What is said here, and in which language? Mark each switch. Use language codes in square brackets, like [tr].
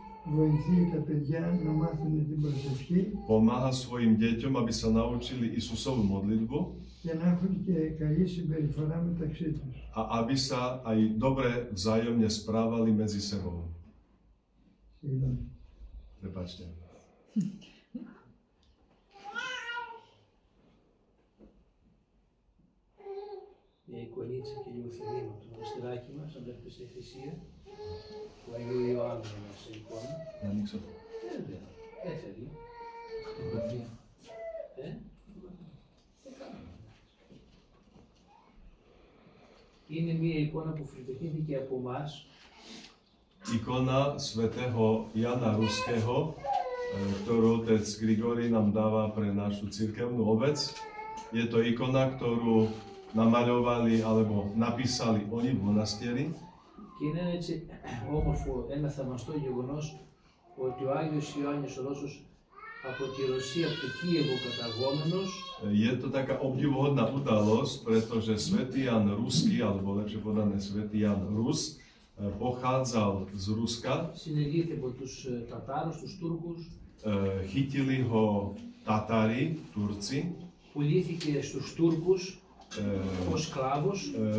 [el] βοηθεί τα παιδιά να μάθουν την προσευχή [sk] pomáha svojim deťom, aby sa naučili Isusovú modlitbu [el] και να έχουν και καλή συμπεριφορά μεταξύ τους. [sk] a aby sa aj dobre vzájomne správali medzi sebou. [el] Συγγνώμη. [sk] Prepáčte. [el] Μια εικονίτσα και λίγο θερίνο το μοναστηράκι μας, αν βλέπετε στη θυσία, του Αγίου Ιωάννου σε εικόνα. Να ανοίξω. Βέβαια, έφερε. Είναι μια εικόνα που φιλτεχήθηκε από εμάς. [sk] Ikona svätého Jana Ruského, ktorú otec Grigori nám dáva pre našu cirkevnú obec. Je to ikona, ktorú namaľovali alebo napísali oni v monastieri. [el] Και είναι έτσι όμορφο ένα θαυμαστό γεγονός ότι ο Άγιος Ιωάννης ο Ρώσος από τη Ρωσία, από το Κίεβο καταγόμενος. [sk] Je to taká obdivuhodná udalosť, pretože svätý Jan Ruský, alebo lepšie povedané svätý Jan Rus, pochádzal z Ruska. [el] Συνελήφθη από τους Τατάρους, τους Τούρκους. [sk] Chytili ho Tatári, Turci. [el] Πουλήθηκε στους Τούρκους ως σκλάβος.